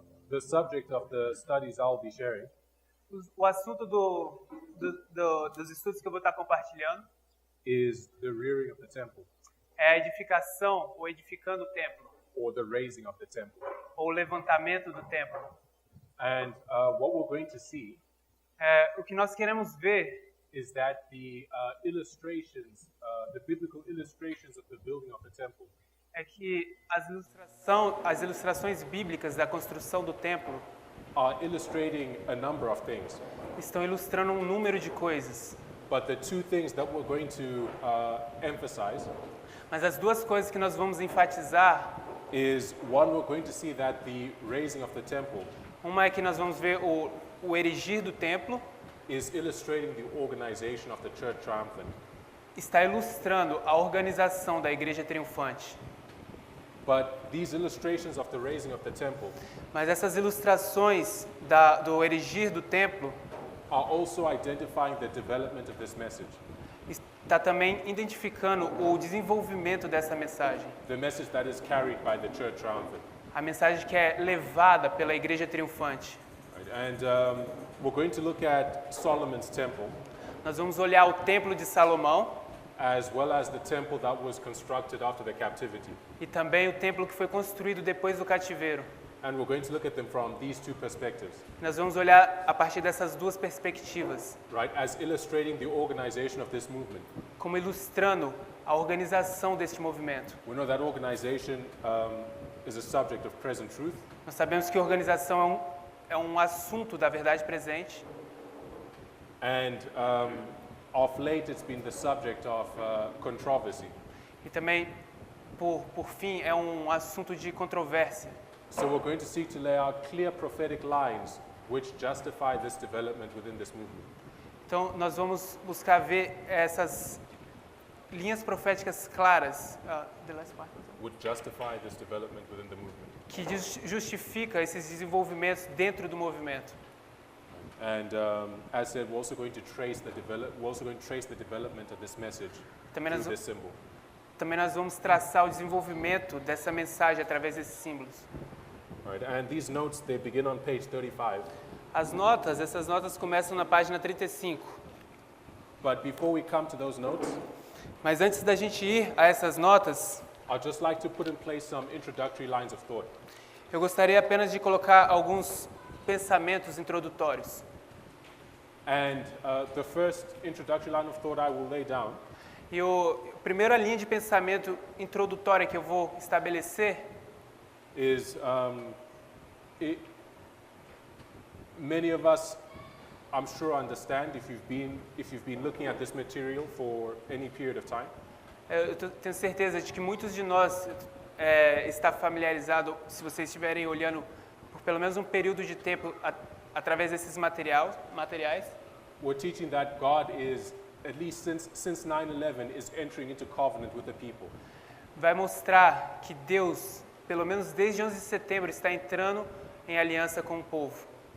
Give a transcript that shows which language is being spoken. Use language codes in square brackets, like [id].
[en] The subject of the studies I'll be sharing [pt] O assunto dos estudos que eu vou estar compartilhando [en] is the rearing of the temple, [pt] é a edificação ou edificando o templo, [en] or the raising of the temple. [pt] ou o levantamento do templo. [en] And what we're going to see [pt] O que nós queremos ver [en] is that the illustrations, the biblical illustrations of the building of the temple [pt] é que as ilustrações bíblicas da construção do templo [en] are illustrating a number of things. [pt] estão ilustrando um número de coisas. [en] But the two things that we're going to emphasize [pt] Mas as duas coisas que nós vamos enfatizar, [en] is one, we're going to see that the raising of the temple [pt] uma é que nós vamos ver o erigir do templo, [en] is illustrating the organization of the church triumphant. [pt] está ilustrando a organização da igreja triunfante. [en] But these illustrations of the raising of the temple [pt] Mas essas ilustrações do erigir do templo [en] are also identifying the development of this message. [pt] está também identificando o desenvolvimento dessa mensagem. [en] The message that is carried by the church triumphant. [pt] A mensagem que é levada pela igreja triunfante. [en] Right? And we're going to look at Solomon's temple, [pt] Nós vamos olhar o templo de Salomão [en] as well as the temple that was constructed after the captivity. [pt] e também o templo que foi construído depois do cativeiro. [en] And we're going to look at them from these two perspectives, [pt] Nós vamos olhar a partir dessas duas perspectivas, [en] right? As illustrating the organization of this movement. [pt] como ilustrando a organização deste movimento. [en] We know that organization is a subject of present truth, [pt] Nós sabemos que organização é um assunto da verdade presente [en] and of late it's been the subject of controversy. [pt] e também, por fim, é um assunto de controvérsia. [en] So we're going to seek to lay out clear prophetic lines which justify this development within this movement. [pt] Então, nós vamos buscar ver essas linhas proféticas claras, [en] the last part, Would justify this development within the movement. [pt] que justifica esses desenvolvimentos dentro do movimento. [en] And as said, we're also going to trace the development of this message [pt] Também [en] through [pt] nós, [en] this symbol. [pt] também nós vamos traçar o desenvolvimento dessa mensagem através desses símbolos. [en] All right, and these notes, they begin on page 35. [pt] Essas notas começam na página 35. [en] But before we come to those notes, [pt] Mas antes da gente ir a essas notas, [en] I'd just like to put in place some introductory lines of thought. [pt] eu gostaria apenas de colocar alguns pensamentos introdutórios. [en] And the first introductory line of thought I will lay down [pt] E a primeira linha de pensamento introdutória que eu vou estabelecer [en] is many of us, I'm sure, understand if you've been looking at this material for any period of time. [pt] tenho certeza de que muitos de nós está familiarizado, se vocês estiverem olhando por pelo menos um período de tempo através desses materiais. [en] We're teaching that God is, at least since 9/11, is entering into covenant with the people. [pt] Vai mostrar que Deus, pelo menos desde 11 de setembro, está entrando em aliança com o povo.